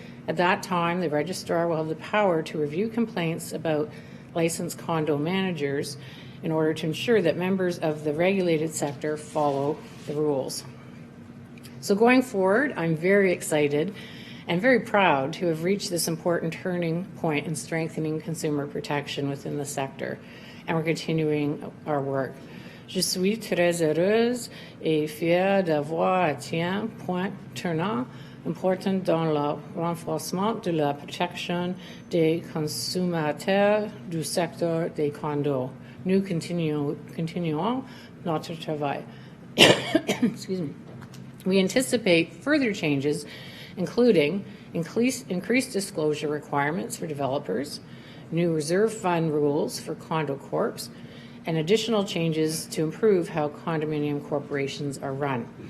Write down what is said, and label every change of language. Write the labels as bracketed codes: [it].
[en] At that time, the registrar will have the power to review complaints about licensed condo managers in order to ensure that members of the regulated sector follow the rules. So going forward, I'm very excited and very proud to have reached this important turning point in strengthening consumer protection within the sector, and we're continuing our work. [fr] Je suis très heureuse et fière d'avoir atteint point tournant important dans le renforcement de la protection des consommateurs du secteur des condos. Nous continuons notre travail. [en] Excuse me. We anticipate further changes, including increased disclosure requirements for developers, new reserve fund rules for condo corps, and additional changes to improve how condominium corporations are run.